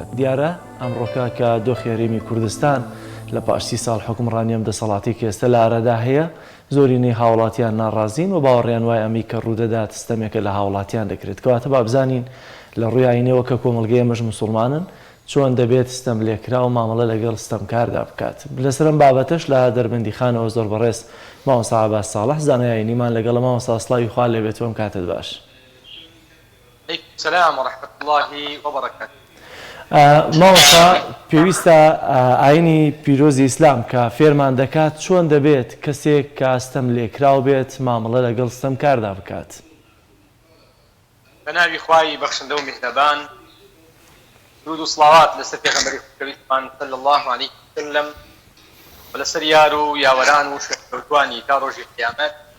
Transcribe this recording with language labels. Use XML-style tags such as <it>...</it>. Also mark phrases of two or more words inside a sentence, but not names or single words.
<ckb>دیارە ئەمڕۆکە کە دۆخی هەرێمی کوردستان لە پاش 30 ساڵ حکومڕانی ئەم دەسەڵاتی کە ئێستا لە ئارەدا هەیە، زۆرینەی هاوڵاتیان ناڕازین و باوەڕیان وای ئەمی کە ڕوودەدات ستەمێکە لە هاوڵاتیان دەکرێت. کەواتە با بزانین لە ڕووی ئاینەوە کە کۆمەڵگەی ئێمەش موسڵمانن چۆن دەبێت ستەم لێکرا و مامەڵە لەگەڵ ستەمکاردا بکات. لەسەرم بابەتەش لە دەربەندیخانەوە زۆر بەڕێز مامۆستا عەباس ساڵح زانایانیمان لەگەڵ مامۆستا سڵاوی خوا لێبێت وەم کاتت باش.</ckb> <ar>السلام ورحمة الله وبركاته.</ar> <ckb>مامۆستا پێویستە ئاینی پیرۆزی ئیسلام کە فێرمان دەکات چۆن دەبێت کەسێک کە ستەم لێکراو بێت مامەڵە لەگەڵ ستەمکاردا بکات. بە ناوی خوای بەخشندە و میهرەبان، درود و سڵاوات لەسەر پێغەمبەری خۆشەویستمان</ckb> <ar>صلی الله عليه وسلم</ar> <ckb>و لەسەر یار و یاوەران و شوێنکەوتوانی تا ڕۆژی قیامەت.</ckb>